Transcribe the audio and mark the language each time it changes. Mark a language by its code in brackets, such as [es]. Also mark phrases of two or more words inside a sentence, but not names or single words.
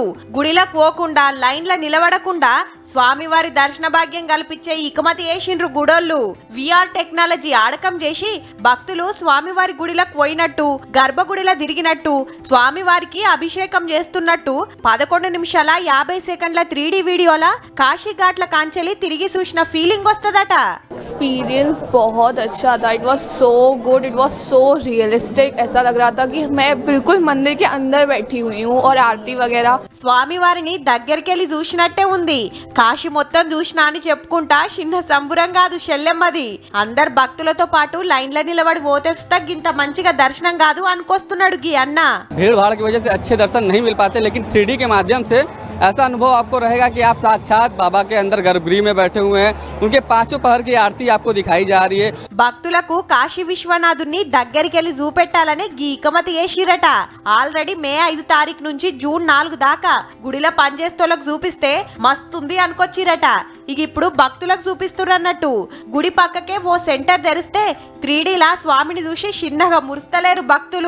[te] గుడిలకు పోకుండా లైన్ల నిలబడకుండా స్వామివారి దర్శన భాగ్యం కల్పించే ఇకమతి చేసిండ్రు గుడోళ్ళు. [en] VR technology [te] ఆడకం చేసి భక్తులు స్వామివారి గుడిలకు పోయినట్టు, గర్భగుడిలో తిరిగినట్టు, స్వామివారికి అభిషేకం చేస్తున్నట్టు 11 నిమిషాల 50 సెకండ్ల 3D వీడియోల కాశీ ఘాట్ల కాంచెలి తిరిగి చూసిన ఫీలింగ్ వస్తదట. [hi] एक्सपीरियंस बहुत अच्छा था. [en] It was so good. It was so realistic. [hi] ऐसा लग रहा था कि मैं बिल्कुल मंदिर के अंदर बैठी हुई हूँ और आरती वगैरह. [te] స్వామివారిని దగ్గరికెళ్ళి చూసినట్టే ఉంది. కాశీ మొత్తం చూసినా అని చెప్పుకుంటా చిన్న సంబురం కాదు షెల్లెమ్మది. అందరు భక్తులతో పాటు లైన్ల నిలబడి పోతే ఇంత మంచిగా దర్శనం కాదు అనుకొస్తున్నాడు గీ అన్న. [hi] भीड़ भाड़ की वजह से अच्छे दर्शन नहीं मिल पाते, लेकिन 3D के माध्यम से ऐसा अनुभव आपको रहेगा कि आप साक्षात बाबा के अंदर गर्भगृह में बैठे हुए हैं. उनके 5 पहर की आरती आपको दिखाई जा रही है. [te] భక్తులకు కాశీ విశ్వనాథుని దగ్గరికెళ్ళి చూపెట్టాలని గీకమతి చేసిరట. ఆల్రెడీ మే 5 తారీఖు నుంచి జూన్ 4 దాకా గుడిలో పనిచేస్తోళ్ళకు చూపిస్తే మస్తుంది అనుకొచ్చిరట. ఇక ఇప్పుడు భక్తులకు చూపిస్తున్నట్టు గుడి పక్కకే ఓ సెంటర్ తెరిస్తే 3Dలా స్వామిని చూసి చిన్నగా మురుస్తలేరు భక్తులు.